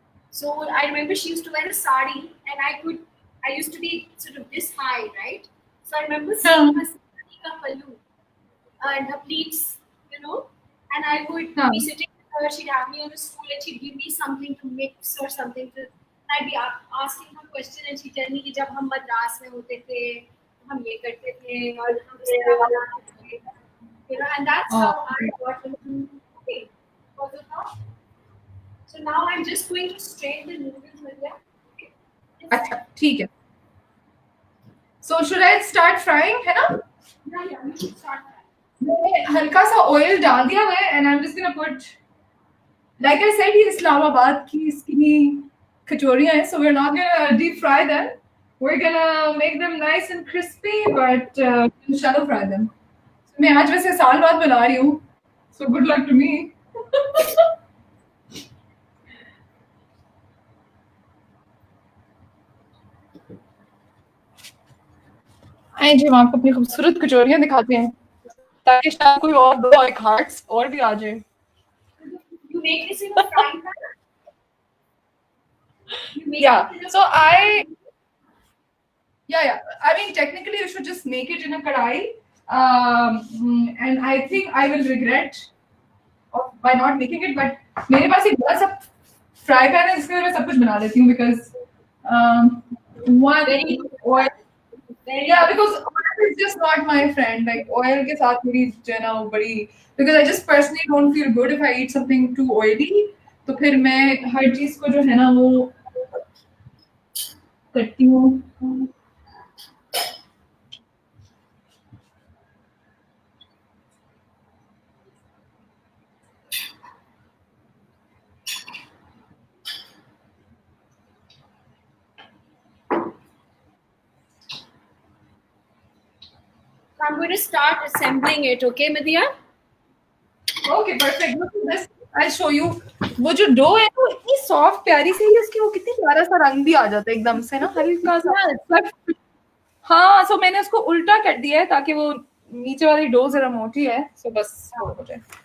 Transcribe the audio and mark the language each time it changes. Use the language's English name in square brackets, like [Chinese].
[English] So I remember she used to wear a sari, and I used to be sort of this high, right? So I remember seeing her sari ka pallu and her pleats, and I would be sitting with her. She'd have me on a stool, and she'd give me something to mix or something to. I'd be asking her question, and she'd tell me [Hindi] कि जब हम मद्रास में होते थे, हम ये करते थे और हम इस तरह बनाते थे, [English] and that's how I got into cooking. So now I'm just going to strain the noodles, Maria. [Hindi] अच्छा, ठीक है. [English] So should I start frying, है ना? Yeah, we should start frying. [Hindi] मैंने हल्का सा ऑयल डाल दिया है, [English] and I'm just gonna put, like I said, [Hindi] ये इस्लामाबाद की skinny kachoriyan hai, [English] so we're not gonna deep fry them. We're gonna make them nice and crispy, but we'll shallow fry them. [Hindi] So मैं आज वैसे साल बाद बना रही हूँ, [English] so good luck to me. [Hindi] आइए जी, हम आपको अपनी खूबसूरत कचौरियाँ दिखाते हैं, ताकि शायद कोई और 2 एक हार्ट्स और भी आ जाए. [English] You make this in a frying pan? Yeah. So yeah. I mean, technically, you should just make it in a kadai. And I think I will regret by not making it. [Hindi] But मेरे पास एक बड़ा सा fry pan है, जिसके अंदर मैं सब कुछ बना लेती हूँ, [English] because oil. Yeah, because oil is just not my friend. Like [Hindi] oil के साथ मेरी जो है ना वो बड़ी, [English] because I just personally don't feel good if I eat something too oily. [Hindi] तो फिर मैं हर चीज को जो है ना वो करती हूँ. [English] I'm going to start assembling it, okay, Madhya? Okay, perfect. Look at this. I'll show you. [Hindi] वो जो डो है वो इतनी सॉफ्ट प्यारी सी है, उसकी वो कितनी प्यारा सा रंग भी आ जाता है एकदम से ना, हल्का सा. हाँ, सो मैंने उसको उल्टा कर दिया है ताकि वो नीचे वाली डो जरा मोटी है, सो बस हो जाए.